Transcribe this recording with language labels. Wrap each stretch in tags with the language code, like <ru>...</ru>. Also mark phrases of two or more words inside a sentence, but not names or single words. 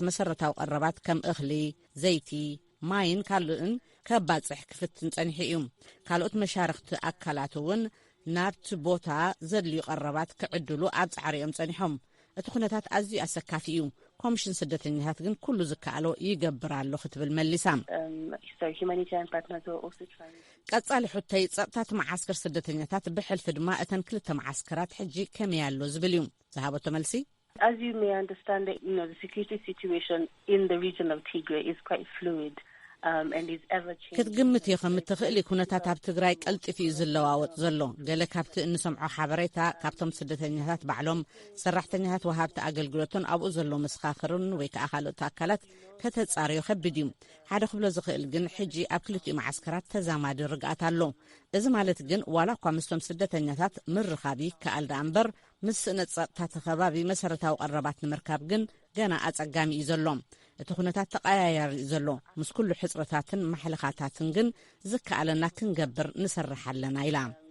<ti>መሰረታዊ ቀረባት ከም እኽሊ፣ ዘይቲ፣ ማይን ካልኦትን ከባጽሕ ክፍትን ጸኒሑ እዩ። ካልኦት መሻርክቲ ኣካላት እውን ናብቲ ቦታ ዘድልዩ ቀረባት ክዕድሉ ኣብ ጻዕሪኦም ጸኒሖም። እቲ ኩነታት ኣዝዩ ኣሰካፊ እዩ። ኮሚሽን ስደተኛታት ግን ኩሉ ዝከኣሎ ይገብር ኣሎ ክትብል መሊሳ ቀጻሊ ሕቶይ ጸጥታት ማዓስከር ስደተኛታት ብሕልፊ ድማ እተን ክልተ ማዓስከራት ሕጂ ከመይ ኣሎ ዝብል እዩ ዝሃበቶ መልሲ።</ti> <en>As you may understand, the security situation in the region of Tigray is quite fluid.</en> <ti>ክትግምት ይኸም እትኽእሊ ኩነታት ኣብ ትግራይ ቀልጢፍ እዩ ዝለዋወጥ ዘሎ። ገለ ካብቲ እንሰምዖ ሓበሬታ ካብቶም ስደተኛታት ባዕሎም ሰራሕተኛታት ወሃብቲ ኣገልግሎትን ኣብኡ ዘሎ መስኻኽርን ወይ ከዓ ካልኦት ኣካላት ከተጻርዮ ከቢድ እዩ። ሓደ ክብሎ ዝኽእል ግን ሕጂ ኣብ ክልቲኡ ማዓስከራት ተዛማዲ ርግኣት ኣሎ። እዚ ማለት ግን ዋላ እኳ ምስቶም ስደተኛታት ምርኻብ ይከኣል ዳ እምበር ምስ ስእነት ጸጥታ ከባቢ መሰረታዊ ቀረባት ንምርካብ ግን ገና ኣጸጋሚ እዩ ዘሎ። እቲ ኩነታት ተቀያያሪ እዩ ዘሎ። ምስ ኩሉ ሕጽረታትን ማሕለኻታትን ግን ዝከኣለና ክንገብር ንሰርሕ ኣለና ኢላ።</ti>